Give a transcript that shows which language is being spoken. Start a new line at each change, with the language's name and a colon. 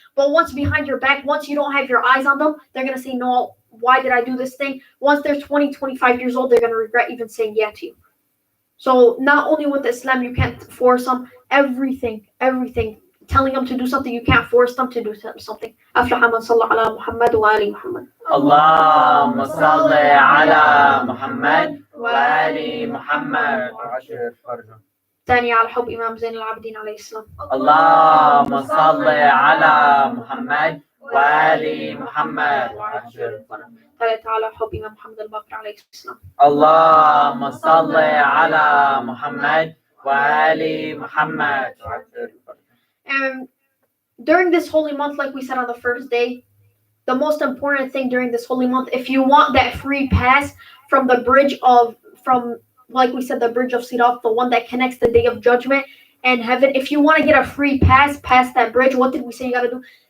English: But once behind your back, once you don't have your eyes on them, they're going to say, no, why did I do this thing? Once they're 20, 25 years old, they're going to regret even saying yeah to you. So not only with Islam, you can't force them. Everything. Telling them to do something, you can't force them to do something.
Arabic: أفلح من صلى على محمد وآل محمد. اللهم صل على محمد وآل محمد وعجل فرجه. ثاني على حب إمام زين العابدين عليه السلام. اللهم صل على محمد وآل محمد وعجل فرجه. ثالثة على حب إمام محمد الباقر عليه السلام. اللهم صل على محمد وآل محمد وعجل فرجه.
English: And during this holy month, like we said on the first day, the most important thing during this holy month, if you want that free pass from the bridge of, like we said, the bridge of Sirat, the one that connects the day of judgment and heaven, if you want to get a free pass past that bridge, what did we say you got to do?